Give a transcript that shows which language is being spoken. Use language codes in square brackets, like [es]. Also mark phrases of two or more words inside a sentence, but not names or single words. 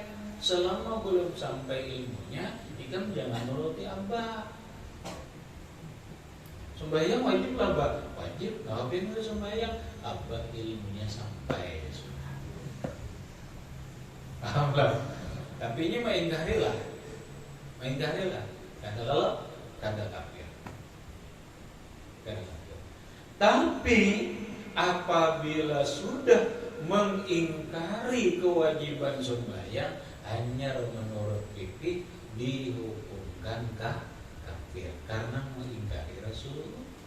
[bjn] Selama belum sampai ilmunya, ikam jangan nuruti abah. [id] Sembahyang wajib lah, Mbak. Wajib. Ngapain udah sembahyang? Abah ilmunya sampai. Paham lah. Tapi ini mengingkari lah. Kata lalu, kata kafir. Tapi apabila sudah mengingkari kewajiban sembahyang, hanya menurut fikih dihukumkan kafir karena mengingkari Rasulullah.